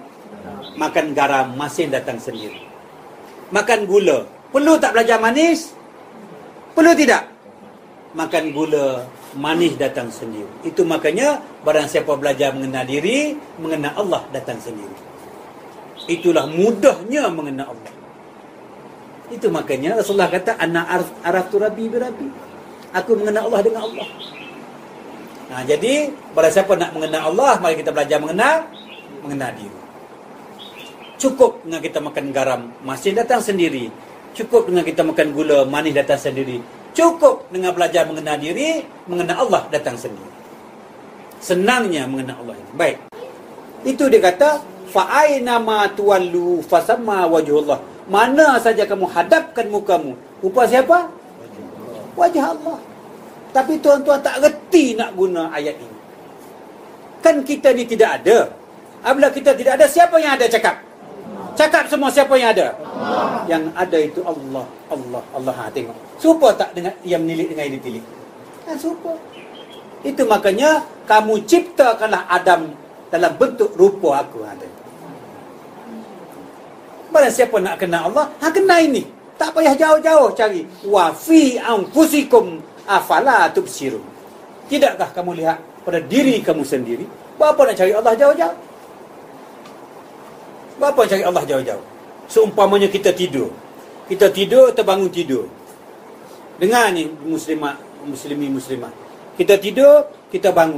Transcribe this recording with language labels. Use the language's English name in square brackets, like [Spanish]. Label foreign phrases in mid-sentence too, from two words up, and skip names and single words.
[Malay] Makan garam, masin datang sendiri. Makan gula, perlu tak belajar manis? Perlu tidak? Makan gula, manis datang sendiri. Itu makanya barang siapa belajar mengenal diri, mengenal Allah datang sendiri. Itulah mudahnya mengenal Allah. Itu makanya Rasulullah kata [Arabic] أنا عرفت ربي بربي. [Malay] Aku mengenal Allah dengan Allah. Nah, jadi barang siapa nak mengenal Allah, mari kita belajar mengenal diri. Cukup dengan kita makan garam, masin datang sendiri. Cukup dengan kita makan gula, manis datang sendiri. Cukup dengan belajar mengenal diri, mengenal Allah datang sendiri. Senangnya mengenal Allah ini. Baik. Itu dia kata [Arabic] فأينما تولوا فثم وجه الله. [Malay] Mana saja kamu hadapkan mukamu, rupa siapa? Wajah Allah. Tapi tuan-tuan tak reti nak guna ayat ini. Kan kita ni tidak ada. Apabila kita tidak ada, siapa yang ada cakap? Cakap semua siapa yang ada? Allah. Yang ada itu Allah. Allah. Allah. Ha, tengok. Serupa tak dengan yang menilik dengan yang ditilik? Ha, serupa. Itu makanya kamu ciptakanlah Adam dalam bentuk rupa aku. Ha, barang siapa nak kenal Allah, kenal ini. Tak payah jauh-jauh cari. [Arabic] وفي أنفسكم أفلا تبصرون. [Malay] Tidakkah kamu lihat pada diri kamu sendiri? Berapa nak cari Allah jauh-jauh? Berapa nak cari Allah jauh-jauh? Seumpamanya kita tidur. Kita tidur, terbangun tidur. Dengar ni muslimah. Kita tidur, kita bangun.